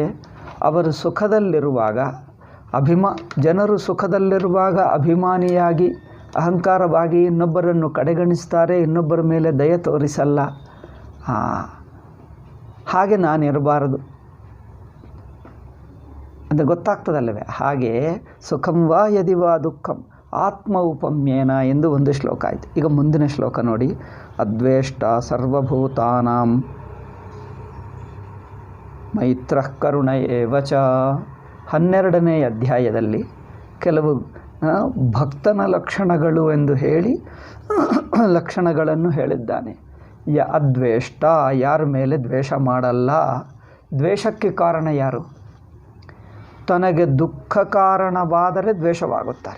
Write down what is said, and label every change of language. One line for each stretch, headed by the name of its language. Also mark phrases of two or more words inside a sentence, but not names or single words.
Kannada: ಅವರು ಸುಖದಲ್ಲಿರುವಾಗ ಜನರು ಸುಖದಲ್ಲಿರುವಾಗ ಅಭಿಮಾನಿಯಾಗಿ ಅಹಂಕಾರವಾಗಿ ಇನ್ನೊಬ್ಬರನ್ನು ಕಡೆಗಣಿಸ್ತಾರೆ, ಇನ್ನೊಬ್ಬರ ಮೇಲೆ ದಯ ತೋರಿಸಲ್ಲ. ಹಾಗೆ ನಾನಿರಬಾರದು ಅಂತ ಗೊತ್ತಾಗ್ತದಲ್ಲವೇ? ಹಾಗೆ
Sanskrit: ಸುಖಂ ವಾ ಯದಿ ವಾ ದುಃಖಂ ಆತ್ಮೌಪಮ್ಯೇನ
Kannada: ಎಂದು ಒಂದು ಶ್ಲೋಕ ಆಯಿತು. ಈಗ ಮುಂದಿನ ಶ್ಲೋಕ ನೋಡಿ.
Sanskrit: ಅದ್ವೇಷ್ಟ ಸರ್ವಭೂತಾನಾಂ ಮೈತ್ರಃ ಕರುಣ ಏವ ಚ.
Kannada: 12ನೇ ಅಧ್ಯಾಯದಲ್ಲಿ ಕೆಲವು ಭಕ್ತನ ಲಕ್ಷಣಗಳು ಎಂದು ಹೇಳಿ ಲಕ್ಷಣಗಳನ್ನು ಹೇಳಿದ್ದಾನೆ. ಅದ್ವೇಷ್ಟ, ಯಾರ ಮೇಲೆ ದ್ವೇಷ ಮಾಡಲ್ಲ. ದ್ವೇಷಕ್ಕೆ ಕಾರಣ ಯಾರು? ತನಗೆ ದುಃಖ ಕಾರಣವಾದರೆ ದ್ವೇಷವಾಗುತ್ತಾರೆ.